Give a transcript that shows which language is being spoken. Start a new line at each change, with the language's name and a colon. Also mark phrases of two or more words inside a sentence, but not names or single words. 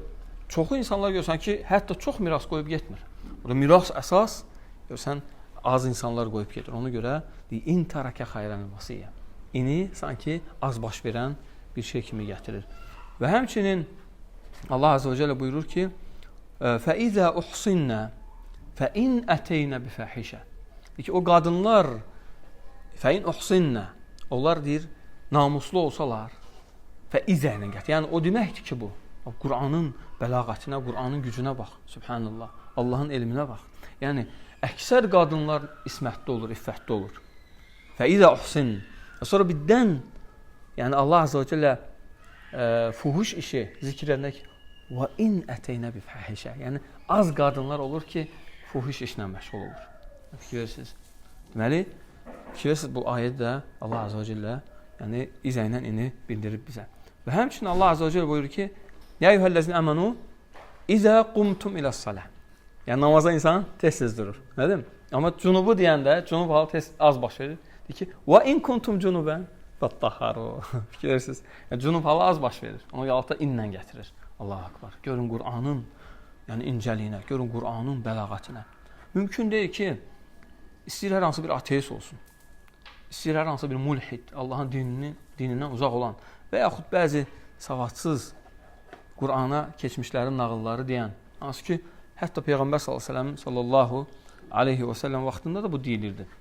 Azerbaijani: Çoxu insanlar görsən ki, hətta çox miras qoyub getmir. Orada miras əsas, görsən, az insanlar qoyub getir. Ona görə deyir,
Arabic: إن ترك خيرا الوصية.
Azerbaijani: İni sanki az baş verən bir şey kimi gətirir. Və həmçinin
Arabic: الله عز وجل
Azerbaijani: buyurur ki,
Arabic: فَإِذَا أُحْصِنَّ فَإِنْ أَتَيْنَ بِفَحِشَ.
Azerbaijani: Deyir ki, o qadınlar
Arabic: فَإِنْ أُحْصِنَّ,
Azerbaijani: onlar deyir, namuslu olsalar فَإِذَا ilə gətir. Yəni, o deməkdir ki, bu. Quranın bəlağətinə, Quranın gücünə bax. Subhanallah. Allahın elminə bax. Yəni, əksər qadınlar ismətli olur, iffətli olur.
Arabic: فَإِذَا أُحْصِنَّ.
Azerbaijani: Sonra birdən, yəni
Arabic: الله عز وجل
Azerbaijani: fuhuş işi zikr edəndə ki,
Arabic: وَاِنْ اَتَيْنَ بِفَحِشَ.
Azerbaijani: Yəni, az qadınlar olur ki, fuhuş işlə məşğul olur. Fikir verirsiniz. Deməli, fikir verirsiniz, bu ayədə
Arabic: الله عز وجل
Azerbaijani: yəni, izə ilə ini bildirib bizə. Və həmçinin
Arabic: الله عز وجل
Azerbaijani: buyurur ki,
Arabic: يَا اَيُّهَا əmənu اِذَا قُمْتُمْ اِلَى الصَّلَةِ.
Azerbaijani: Yəni, namaza insan tez-tez durur. Nədir? Amma cunubu deyəndə, cunub halı tez az baş verir. Deyir ki,
Arabic: وَاِنْ كُنْتُمْ جُنُبًا فَاتَّحَرُوا.
Azerbaijani: Fikir verirsiniz. Yəni, cunub halı az baş verir. Onu yalata inlə gətirir.
Arabic: الله أكبر.
Azerbaijani: Görün Qur'anın yəni incəliyinə, görün Qur'anın bəlağətinə. Mümkün deyil ki, istəyir hər hansı bir ateist olsun. İstəyir hər hansı bir mulhid, Allahın dinindən uzaq olan və yaxud bəzi savadsız Qur'ana keçmişlərin nağılları deyən, hansı ki, hətta Peyğəmbər
Arabic: صلى الله عليه وسلم
Azerbaijani: vaxtında da bu deyilirdi.